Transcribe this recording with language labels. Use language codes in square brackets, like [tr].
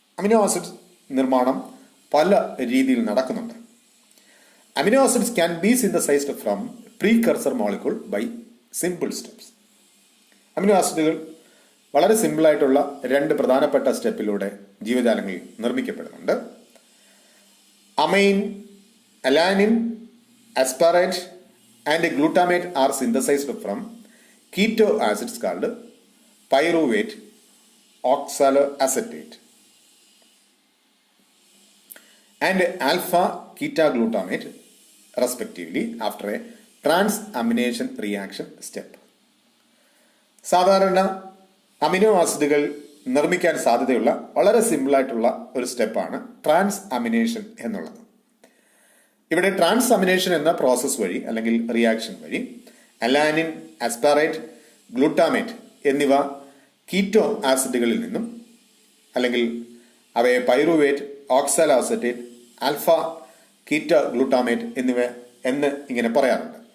[ml] Amino acid നിർമ്മാണം പല രീതിയിൽ നടക്കുന്നുണ്ട്. [en] Amino acids can be synthesised from precursor molecule by simple steps. [ml] Amino ആസിഡുകൾ വളരെ സിമ്പിളായിട്ടുള്ള 2 പ്രധാനപ്പെട്ട സ്റ്റെപ്പിലൂടെ ജീവജാലങ്ങളിൽ നിർമ്മിക്കപ്പെടുന്നുണ്ട്. [en] Amine, alanine, aspartate and glutamate are synthesized from keto acids called pyruvate oxaloacetate and alpha ketoglutamate respectively after a transamination reaction step. [ml] സാധാരണ amino ആസിഡുകൾ നിർമ്മിക്കാൻ സാധ്യതയുള്ള വളരെ സിമ്പിളായിട്ടുള്ള ഒരു സ്റ്റെപ്പാണ് ട്രാൻസ്അമിനേഷൻ എന്നുള്ളത്. ഇവിടെ ട്രാൻസ്അമിനേഷൻ എന്ന പ്രോസസ് വഴി അല്ലെങ്കിൽ റിയാക്ഷൻ വഴി അലാനിൻ, അസ്പാറേറ്റ്, ഗ്ലൂട്ടാമേറ്റ് എന്നിവ കീറ്റോ ആസിഡുകളിൽ നിന്നും അല്ലെങ്കിൽ അവയെ പൈറുവേറ്റ്, ഓക്സാലോഅസറ്റേറ്റ്, ആൽഫ കീറ്റോ ഗ്ലൂട്ടാമേറ്റ് എന്ന് ഇങ്ങനെ പറയാറുണ്ട്.